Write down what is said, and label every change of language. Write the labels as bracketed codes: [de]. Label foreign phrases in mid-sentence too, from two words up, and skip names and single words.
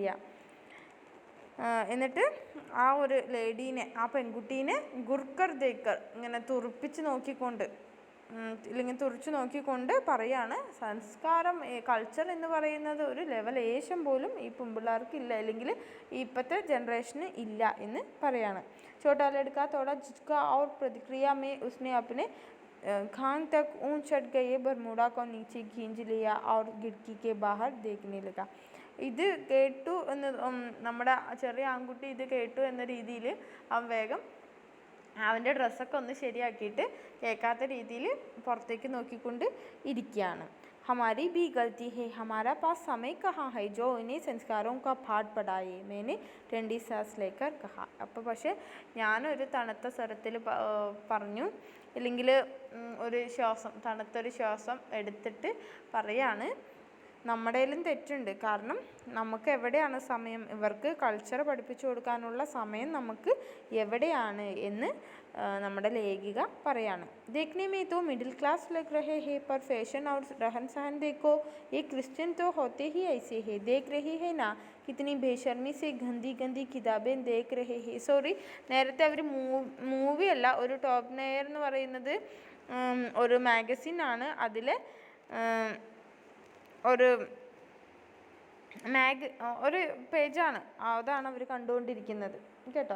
[ml] എന്നിട്ട് ആ ഒരു ലേഡീനെ, ആ പെൺകുട്ടീനെ [hi] घूरकर देखकर [ml] ഇങ്ങനെ തുറപ്പിച്ച് നോക്കിക്കൊണ്ട് ഇല്ലെങ്കിൽ തുറച്ചു നോക്കിക്കൊണ്ട് പറയാണ് സംസ്കാരം കൾച്ചർ എന്ന് പറയുന്നത് ഒരു ലെവലേശം പോലും ഈ പെൺപിള്ളേർക്ക് ഇല്ല, അല്ലെങ്കിൽ ഇപ്പോഴത്തെ ജനറേഷന് ഇല്ല എന്ന് പറയാണ്. [hi] छोटा लड़का थोड़ा झुका और प्रतिक्रिया में उसने अपने खान तक ऊंच चढ़ गए बरमूडा को नीचे खींच लिया और खिड़की के बाहर देखने लगा. [ml] ഇത് കേട്ടു എന്ന് നമ്മുടെ ചെറിയ ആൺകുട്ടി ഇത് കേട്ടു എന്ന രീതിയിൽ അവൻ വേഗം അവൻ്റെ ഡ്രസ്സൊക്കെ ഒന്ന് ശരിയാക്കിയിട്ട് കേൾക്കാത്ത രീതിയിൽ പുറത്തേക്ക് നോക്കിക്കൊണ്ട് ഇരിക്കുകയാണ്. [hi] हमारी भी गलती है, हमारा पास समय कहाँ है जो इन्हें संस्कारों का पाठ पढ़ाए, मैंने ठंडी सांस लेकर कहा. [ml] അപ്പോൾ പക്ഷേ ഞാനൊരു തണുത്ത സ്വരത്തിൽ പറഞ്ഞു, അല്ലെങ്കിൽ ഒരു തണുത്തൊരു ശ്വാസം എടുത്തിട്ട് പറയാണ്, നമ്മുടെയിലും തെറ്റുണ്ട്. കാരണം നമുക്ക് എവിടെയാണ് സമയം, ഇവർക്ക് കൾച്ചർ പഠിപ്പിച്ചു കൊടുക്കാനുള്ള സമയം നമുക്ക് എവിടെയാണ് എന്ന് നമ്മുടെ ലേഖിക പറയാണ്. [hi] देखने में तो [en] middle class [hi] लग रहे हैं पर फैशन और रहन सहन देखो, ये क्रिश्चियन तो होते ही ऐसे हैं, देख रही है ना कितनी बेशर्मी से गंदी गंदी किताबें देख रहे हैं. [ml] സോറി, നേരത്തെ അവർ മൂവി അല്ല, ഒരു ടോപ്പ് നെയർ എന്ന് പറയുന്നത് ഒരു മാഗസിനാണ്. അതിൽ ഒരു പേജാണ്, അതാണ് അവർ കണ്ടുകൊണ്ടിരിക്കുന്നത് കേട്ടോ.